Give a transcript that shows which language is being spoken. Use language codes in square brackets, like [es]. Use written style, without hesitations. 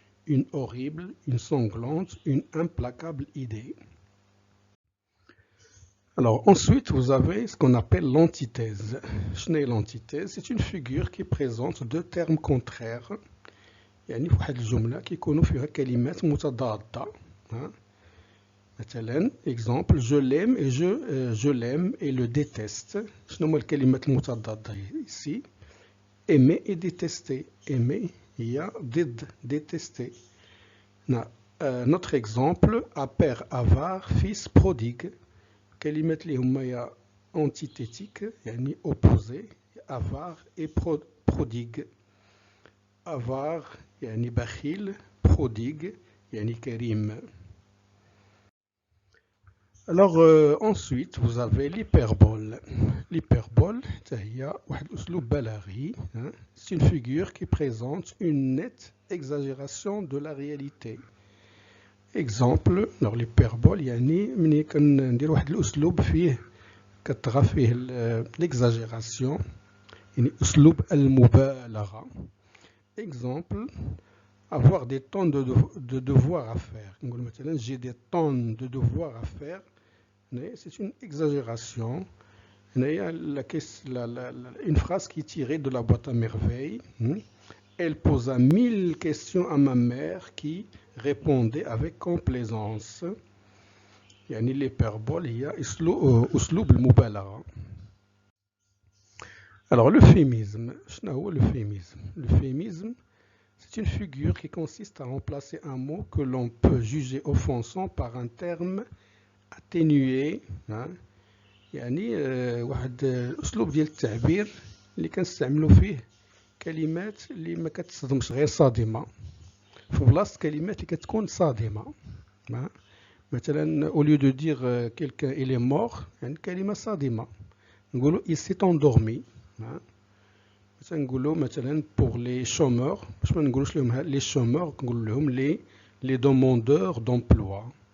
[fr] Une horrible, une sanglante, une implacable idée. Alors ensuite, vous avez ce qu'on appelle l'antithèse. L'antithèse, c'est une figure qui présente deux termes contraires. [ar] يعني في واحد الجملة كيكونوا فيها كلمات متضادة. مثلا [fr] exemple je l'aime et je l'aime et le déteste. [ar] شنو هما الكلمات المتضادة [fr] ici? Aimer et détester. Aimer [ar] هي ضد [fr] détester. Notre exemple, à père avare, fils prodigue. كلمات اللي هما antithétique [ar] يعني [fr] opposé, avare et prodigue. [ar] Avare يعني بخيل, prodigue يعني كريم. [fr] Alors ensuite vous avez l'hyperbole. [ar] L'hyperbole هي واحد الأسلوب بلاغي. [fr] C'est une figure qui présente une nette exagération de la réalité. Exemple, alors l'hyperbole [ar] يعني ملي كندير واحد الأسلوب فيه كتطغى فيه [fr] l'exagération [ar] يعني أسلوب المبالغة. [fr] Exemple, avoir des tonnes de devoirs à faire. [ar] نقول مثلا [fr] j'ai des tonnes de devoirs à faire. C'est une exagération. Une phrase qui est tirée de la boîte à merveilles. Elle posa 1000 questions à ma mère qui répondait avec complaisance. [ar] يعني l'hyperbole هي أسلوب المبالغة. [fr] Alors l'euphémisme, شنو هو l'euphémisme? L'euphémisme, c'est une figure qui consiste à remplacer un mot que l'on peut juger offensant par un terme atténué. [ar] يعني واحد أسلوب ديال التعبير اللي كنستعملوا فيه كلمات اللي ما كتصدمش غير صادمة في بلاصة كلمات اللي كتكون صادمة. مثلا [fr] au lieu de dire quelqu'un il est mort [ar] يعني كلمة صادمة نقولوا [fr] il s'est endormi. [ar] مثلا نقولوا مثلا [fr] pour les chômeurs [ar] باش ما نقولوش لهم [fr] les chômeurs [ar] نقول لهم [fr] les demandeurs d'emploi.